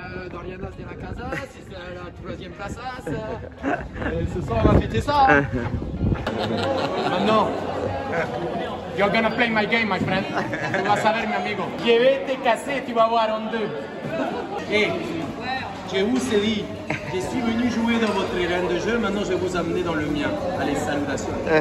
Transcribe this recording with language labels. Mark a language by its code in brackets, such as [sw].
[fr] Dorianas de la casa, c'est la troisième place. Ce soir, on va fêter ça. Hein. [en] Maintenant, you're gonna play my game, my friend. [fr] Tu vas savoir, [es] mi amigo. [fr] Je vais te casser, tu vas voir en deux. Et je vous ai dit, je suis venu jouer dans votre terrain de jeu, maintenant je vais vous amener dans le mien. Allez, salutations.